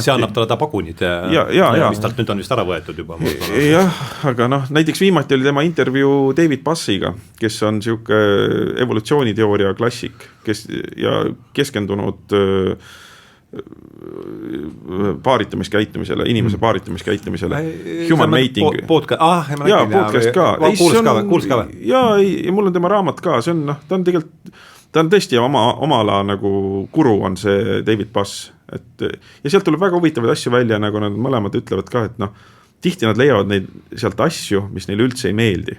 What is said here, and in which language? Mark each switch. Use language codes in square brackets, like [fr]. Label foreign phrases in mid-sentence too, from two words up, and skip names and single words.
[et] see annab talle ta pagunid mis talt nüüd on vist ära võetud juba. Jah, aga näiteks viimati oli tema intervjuu David Bassiga, kes on niisugune evolutsiooniteooria klassik, ja keskendunud paaritamiskäitumisele, inimese paaritamiskäitumisele, [en] human mating. [et] Podcast ka. Kuuls ka või? Ja mul on tema raamat ka, see on, ta on tegelikult, ta on tõesti oma ala nagu guru on see David Bass. Ja sealt tuleb väga huvitavaid asju välja, nagu nad mõlemad ütlevad ka, et tihti nad leiavad neid sealt asju, mis neile üldse ei meeldi.